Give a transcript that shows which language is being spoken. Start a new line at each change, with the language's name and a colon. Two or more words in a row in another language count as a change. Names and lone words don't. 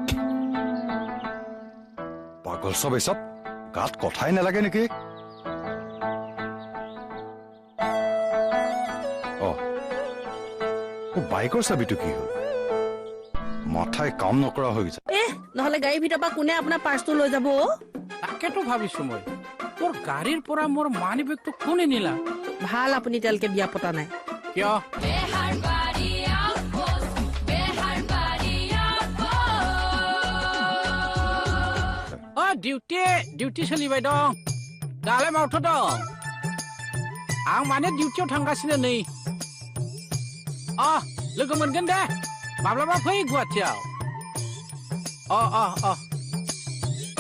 Assamese: পাগল চব এই চব গাত কথাই নালাগে নেকি বাইকৰ চাবিটো কি হ'ল মাথাই কাম নকৰা হৈ গৈছে নহলে গাড়ীৰ ভিতৰৰ পৰা কোনে আপোনাৰ পাৰ্চটো লৈ যাব তাকেতো ভাবিছো মই তোৰ গাড়ীৰ পৰা মোৰ মানি বেগটো কোনে নিলা ভাল আপুনি তেলকে বিয়া পতা নাই
Bodo: কিয় डिउटी सोलिबाय दं दालाय मावथ' दं आं माने डिउटियाव थांगासिनो नै लोगो मोनगोन दे माब्लाबा फै गुवाहाटियाव